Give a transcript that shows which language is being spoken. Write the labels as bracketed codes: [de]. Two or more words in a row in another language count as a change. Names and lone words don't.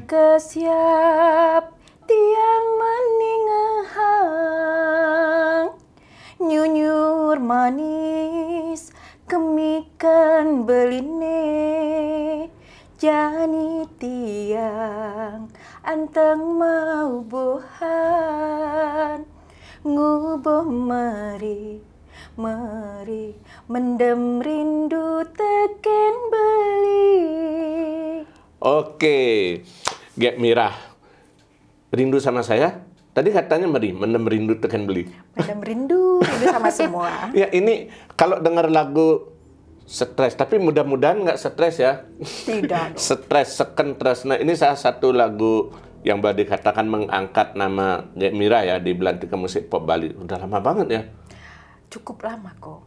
[ban] siap tiang meningehang, nyunyur manis kemikan beline, jani tiang anteng mau bohan, ngubuh meri mendem rindu teken beli. [id] Oke, Gek Mirah, rindu sama saya? Tadi katanya [ban] mendem rindu teken beli. Mendem rindu [id] sama semua. Ya ini kalau dengar lagu stres, tapi mudah-mudahan nggak stres ya. Tidak. Stres, stres. Nah ini salah satu lagu yang boleh dikatakan mengangkat nama Gek Mirah ya di Belantika Musik Pop Bali. Udah lama banget ya. Cukup lama kok.